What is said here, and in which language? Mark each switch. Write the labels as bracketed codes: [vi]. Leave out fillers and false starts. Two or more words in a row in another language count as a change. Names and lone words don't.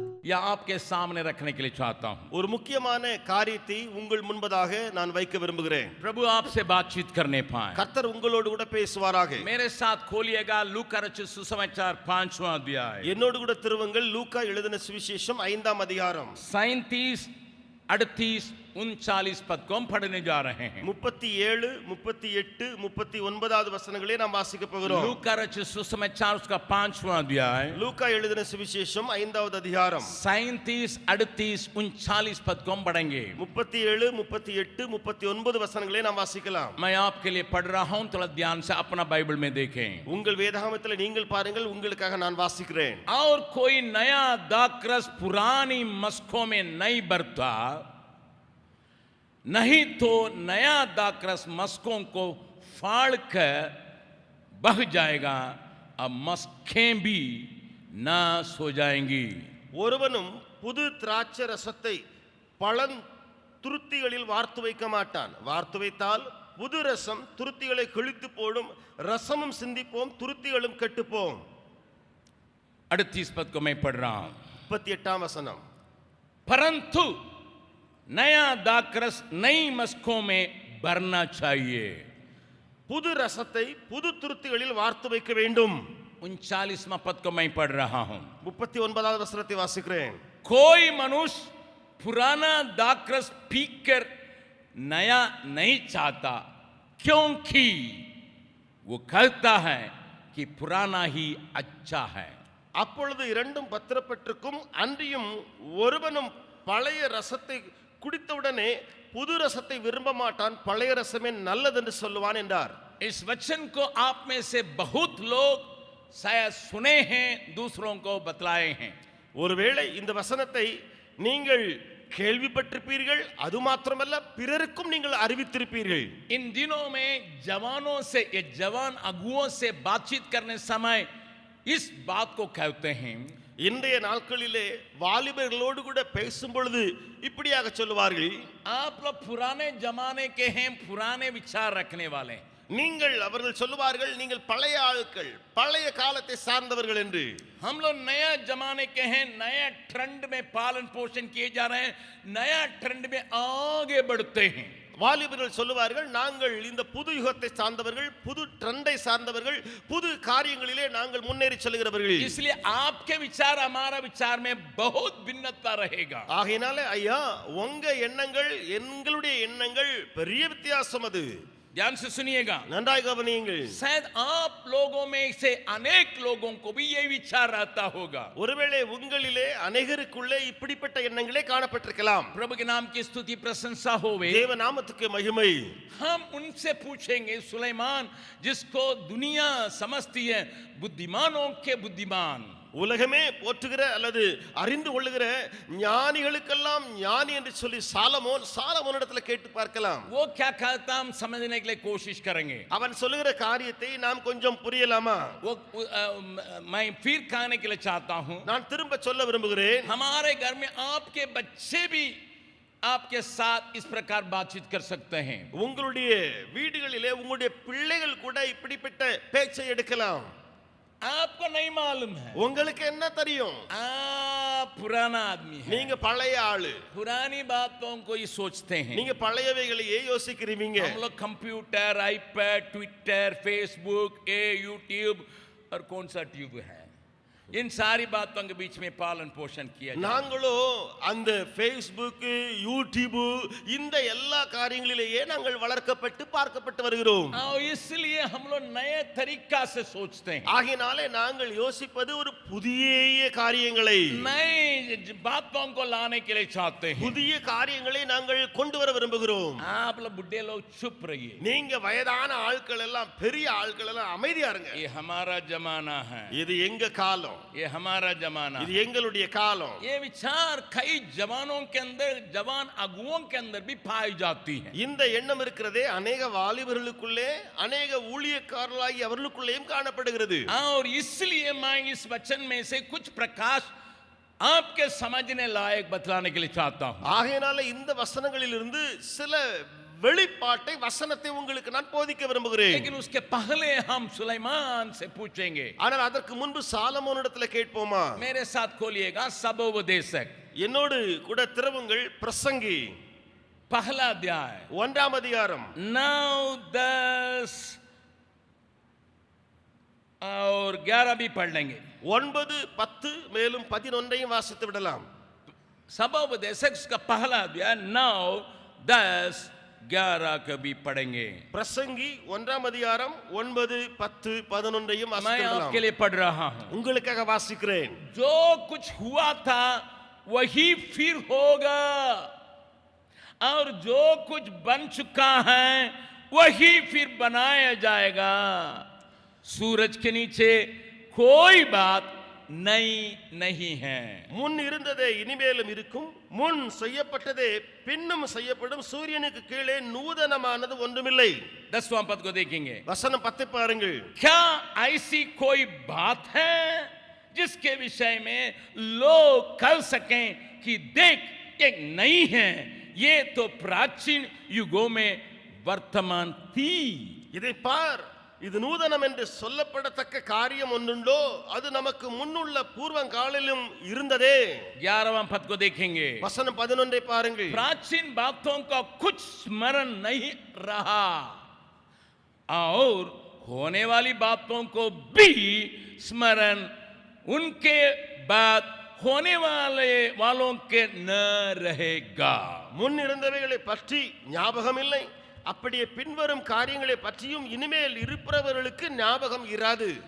[hi] या आपके सामने रखने के लिए चाहता हूं. [ta] ஒரு முக்கியமான காரியத்தை உங்கள் முன்பதாக நான் வைக்க விரும்புகிறேன். [hi] प्रभु आपसे बातचीत करने पाए. [ta] கர்த்தர் உங்களோடு கூட பேசுவாராக. [hi] मेरे साथ खोलिएगा लूका रचित सुसमाचार 5वां अध्याय. [ta] என்னோடு கூட திருவுங்கள் லூக்கா எழுதின சுவிசேஷம் 5ஆம் அதிகாரம் [hi] 37, 38, 39 पद को हम पढ़ने जा रहे हैं. [ta] 37, 38, 39வது வசனங்களை நாம் வாசிக்க போகிறோம். [hi] लूका रचित सुसमाचार उसका 5वां अध्याय. [ta] லூக்கா எழுதின சுவிசேஷம் 5வது அதிகாரம் [hi] 37, 38, 39 पद को हम पढ़ेंगे. [ta] 37, 38, 39 वசனங்களை நாம் வாசிக்கலாம். [hi] मैं आपके लिए पढ़ रहा हूं, थोड़ा ध्यान से अपना बाइबल में देखें. [ta] உங்கள் வேதாகமத்தில் நீங்கள் பாருங்கள், உங்களுக்காக நான் வாசிக்கிறேன். [hi] और कोई नया दाखरस पुरानी मस्कों में नहीं भरता, नहीं तो नया दाखरस मस्कों को फाड़ कर बह जाएगा और मस्कें भी नाश हो जाएंगी. [ta] ஒருவனும் புது திராட்சை ரசத்தை பழம் துருத்திகளில் வார்த்து வைக்க மாட்டான். வார்த்து வைத்தால் புது ரசம் துருத்திகளை கிழித்து போடும், ரசமும் சிந்திப்போம், துருத்திகளும் கெட்டுப்போம். [hi] 38 पद को मैं पढ़ रहा हूं. [ta] 38ஆம் வசனம். [hi] परंतु नया दाखरस नई मस्कों में भरना चाहिए. [ta] புது ரசத்தை புது துருத்திகளில் வார்த்து வைக்க வேண்டும். [hi] 39वां पद को मैं पढ़ रहा हूं. [ta] 39வது வசனத்தை வாசிக்கிறேன். [hi] कोई मनुष्य पुराना दाखरस पीकर नया नहीं चाहता, क्योंकि वो कहता है कि पुराना ही अच्छा है. [ta] அப்பொழுது இரண்டும் பத்திரப்பட்டிருக்கும், அன்றியும் ஒருவனும் பழைய ரசத்தை குடித்தவுடனே புது ரசத்தை விரும்ப மாட்டான், பழைய ரசமே நல்லது என்று சொல்லுவான் என்றார். [hi] इस वचन को आप में से बहुत लोग शायद सुने हैं, दूसरों को बतलाए हैं. [ta] ஒருவேளை இந்த வசனத்தை நீங்கள் கேள்விப்பட்டிருப்பீர்கள், அது மாத்திரமல்ல பிறருக்கும் நீங்கள் அறிவித்திருப்பீர்கள். [hi] इन दिनों में जवानों से, ये जवान अगुओं से बातचीत करने समय इस बात को कहते हैं. [ta] இன்றைய நாட்களிலே வாலிபர்களோடு கூட பேசும் பொழுது இப்படியாக சொல்லுவார்கள், [hi] आप लोग पुराने जमाने के हैं, पुराने विचार रखने वाले. [ta] நீங்கள், அவர்கள் சொல்லுவார்கள், நீங்கள் பழைய ஆட்கள், பழைய காலத்தை சார்ந்தவர்கள் என்று. [hi] हम लोग नया जमाने के हैं, नया ट्रेंड में पालन पोषण किए जा रहे हैं, नया ट्रेंड में आगे बढ़ते हैं. [ta] வாலிபர்கள் சொல்லுவார்கள், நாங்கள் இந்த புது யுகத்தை சார்ந்தவர்கள், புது ட்ரெண்டை சார்ந்தவர்கள், புது காரியங்களிலே நாங்கள் முன்னேறி செல்கிறவர்கள். [hi] इसलिए आपके विचार हमारा विचार में बहुत भिन्नता रहेगा. [ta] ஆகையினாலே ஐயா, உங்க எண்ணங்கள் எங்களுடைய எண்ணங்கள் பெரிய வித்தியாசம். அது [hi] ध्यान से सुनिएगा. [ta] நன்றாக கவனியுங்கள். [hi] शायद आप लोगों में से अनेक लोगों को भी ये विचार रहता होगा. [ta] ஒருவேளை உங்களிலே அநேகருக்குள்ளே இப்படிப்பட்ட எண்ணங்களே காணப்பட்டிருக்கலாம். [hi] प्रभु के नाम की स्तुति प्रशंसा होवे. [ta] தேவ நாமத்துக்கு மகிமை. [hi] हम उनसे पूछेंगे, सुलेमान जिसको दुनिया समझती है बुद्धिमानों के बुद्धिमान, [ta] உலகமே போற்றுகிற அல்லது அறிந்து கொள்ளுகிற ஞானிகளுக்கெல்லாம் ஞானி என்று சொல்லி சாலமோனிடத்தில் கேட்டு பார்க்கலாம். [hi] वो क्या कहता हम समझने के लिए कोशिश करेंगे. [ta] அவன் சொல்லுகிற காரியத்தை நாம் கொஞ்சம் புரியலாமா? [hi] वो मैं फिर कहने के लिए चाहता हूं, [ta] நான் திரும்ப சொல்ல விரும்புகிறேன். [hi] हमारे घर में आपके बच्चे भी आपके साथ इस प्रकार बातचीत कर सकते हैं. [ta] உங்களுடைய வீடுகளிலே உங்களுடைய பிள்ளைகள் கூட இப்படிப்பட்ட பேச்சை எடுக்கலாம். [hi] आपको नहीं मालूम है, [ta] உங்களுக்கு என்ன தெரியும்? [hi] आप पुराना आदमी है, [ta] நீங்க பழைய ஆளு, [hi] पुरानी बातों को ही सोचते हैं. [ta] நீங்க பழையவைகளையே யோசிக்கிறீங்க. [hi] हम लोग कंप्यूटर, आईपैड, ट्विटर, फेसबुक, यूट्यूब और कौन सा ट्यूब है, इन सारी बातों के बीच में पालन पोषण किया. [ta] நாங்களோ அந்த ஃபேஸ்புக், யூடியூப், இந்த எல்லா காரியங்களிலேயே நாங்கள் வளர்க்கப்பட்டு பார்க்கப்பட்டு வருகிறோம். [hi] इसलिए हम लोग नए तरीका से सोचते हैं. [ta] ஆகினாலே நாங்கள் யோசிப்பது ஒரு புதிய காரியங்களை, [hi] नई बातों को लाने के लिए चाहते हैं. [ta] புதிய காரியங்களை நாங்கள் கொண்டு வர விரும்புகிறோம். [hi] आप लोग बुढ़े लोग चुप रहिए. [ta] நீங்க வயதான ஆட்கள் எல்லாம், பெரிய ஆட்கள் எல்லாம் அமைதியா இருங்க. [hi] ये हमारा जमाना है, [ta] இது எங்க காலம், [hi] ये हमारा जमाना [ta] இது [hi] है. [ta] எங்களுடைய காலம். [hi] ये विचार कई जवानों के अंदर, जवान अगुओं के अंदर भी पाई जाती है. [ta] இந்த எண்ணம் இருக்கிறதே अनेक வாலிபர்களுக்குள்ளே, अनेक ஊழியக்காரர்களாகி அவர்களுக்குள்ளேயும் காணப்படுகிறது. [hi] और इसलिए मैं इस वचन में से कुछ प्रकाश आपके समझने लायक बतलाने के लिए चाहता हूं. [ta] ஆகையினால இந்த வசனங்களிலிருந்து சில வெளிப்பாட்டை வசனத்தை உங்களுக்கு நான் போதிக்க விரும்புகிறேன். [hi] लेकिन उसके पहले हम सुलेमान से पूछेंगे. [ta] ஆனால் அதற்கு முன்பு சாலமோனிடத்துல கேட்போமா? [hi] मेरे साथ खोलिएगा सबोपदेशक, [ta] என்னோடு கூட திறவுங்கள் பிரசங்கி [hi] पहला अध्याय [ta] 1ஆம் அதிகாரம் [hi] 9, 10 और 11 भी पढ़ लेंगे. [ta] 9, 10 மேலும் 11ஐயும் வாசித்து விடலாம். [hi] सबोपदेशक उसका पहला अध्याय 9, 10, 11 का भी पढ़ेंगे. [ta] பிரசங்கி 1ஆம் அதிகாரம் 9, 10, 11ஐயும் [hi] मैं [ta] வாசித்து [hi] आपके [ta] விடலாம். [hi] लिए पढ़ रहा हूं. [ta] உங்களுக்காக வாசிக்கிறேன். [hi] जो कुछ हुआ था वही फिर होगा, और जो कुछ बन चुका है वही फिर बनाया जाएगा. सूरज के नीचे कोई बात नई नहीं है. [ta] முன் இருந்ததே இனிமேலும் இருக்கும், முன் செய்யப்பட்டதே பின்னும் செய்யப்படும், சூரியனுக்கு கீழே நூதனமானது ஒன்றுமில்லை. [hi] 10वां पद को देखेंगे. [ta] வசனம் 10 பாருங்கள். [hi] क्या ऐसी कोई बात है जिसके विषय में लोग कह सकें कि देख ये नहीं है, ये तो प्राचीन युगों में वर्तमान थी. [ta] இதை பார், இது நூதனம் என்று சொல்லப்படத்தக்க காரியம் ஒன்றுண்டோ, அது நமக்கு முன்னுள்ள பூர்வங்காலிலும் இருந்ததே. [hi] 11वां पद को देखेंगे. [ta] வசனம் 11 பாருங்கள். [hi] प्राचीन बातों का कुछ स्मरण नहीं रहा, और होने वाली बातों को भी स्मरण उनके बाद होने वालों के न रहेगा. [ta] முன் இருந்தவைகளை பற்றி ஞாபகம் இல்லை, அப்படியே பின்வரும் காரியங்களை பற்றியும் இனிமேல் இருப்பவர்களுக்கு ஞாபகம் இராது.